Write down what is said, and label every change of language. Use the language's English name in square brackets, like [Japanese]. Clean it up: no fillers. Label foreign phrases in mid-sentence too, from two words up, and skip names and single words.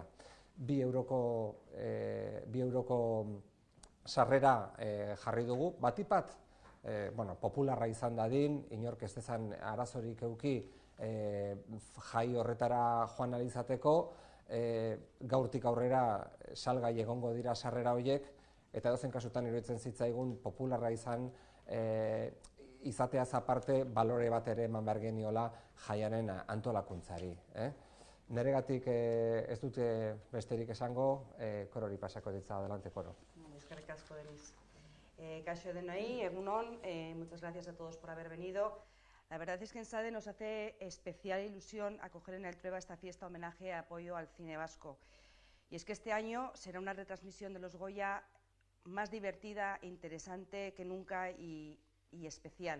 [Basque] 2 euroko sarrera jarri dugu, batipat popularra izan dadin, inork ez dezan arazorik eduki jai horretara joan ahal izateko, gaurtik aurrera salgai egongo dira sarrera horiek, eta edozein kasutan iruditzen zitzaigun popularra izateaz aparte balore bat ere eman behar geniola jaiaren antolakuntzari. Neregatik ez dute besterik esango, Korori pasako ditza, adelante, Koro. Eskerrik asko, Denis. Kaixo denoi, egunon, [Spanish] muchas gracias a todos por haber venido. La verdad es que en SADE nos hace especial ilusión acoger en el Trueba esta fiesta homenaje y apoyo al cine vasco. Y es que este año será una retransmisión de los Goya más divertida, interesante que nunca y especial.